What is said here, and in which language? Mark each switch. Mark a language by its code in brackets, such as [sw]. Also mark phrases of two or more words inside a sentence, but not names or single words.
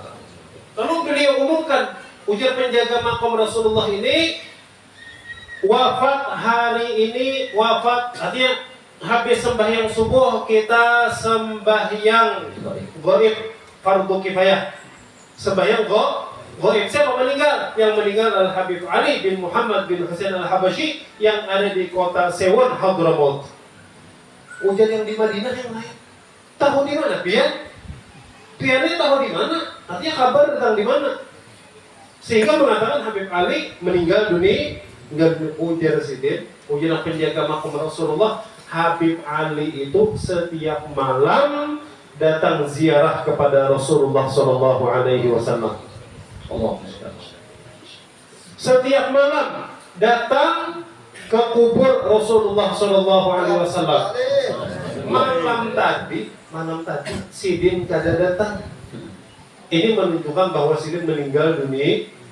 [id] Lalu beliau umumkan, ujar penjaga makom Rasulullah ini wafat hari ini, wafat artinya habis sembahyang subuh kita sembahyang gaib fardu kifayah, sembahyang gaib. Siapa meninggal? Yang meninggal Al-Habib Ali bin Muhammad bin Husain Al-Habashi yang ada di kota Sewon, Hadramaut. Ujar yang di Madinah yang lain tahu di mana? Piannya tahu di mana? Artinya kabar tentang di mana? Sehingga mengatakan Habib Ali meninggal dunia. Ujar Sidin, ujar penjaga makom Rasulullah, Habib Ali itu setiap malam datang ziarah kepada Rasulullah [ar] صلى الله عليه وسلم. [id] Setiap malam datang ke kubur Rasulullah [ar] صلى الله عليه وسلم. [id] Malam tadi Sidin kada datang. Ini menunjukkan bahwa Sidin meninggal dunia.